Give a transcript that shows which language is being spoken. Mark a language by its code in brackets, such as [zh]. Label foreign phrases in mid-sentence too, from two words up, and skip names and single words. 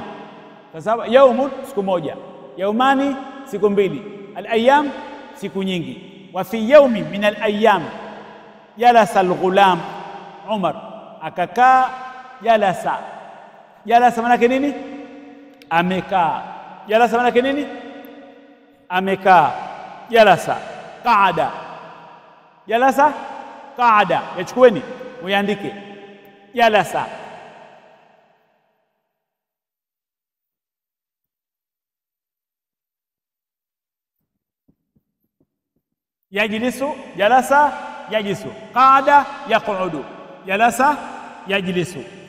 [sw] Sasa yawmun siku moja, yawmani siku mbili, al-ayyam siku nyingi. [ar] وفي يوم من الأيام جلس الغلام, Umar akakaa. [sw] Jalasa, jalasa maana yake nini? Amekaa. Jalasa maana yake nini? Amekaa. [ar] جلس، قعد، جلس، قعد. [sw] Yachukueni muandike [ar] جلس. يجلس، جلس يجلس، قعد يقعد، جلس يجلس.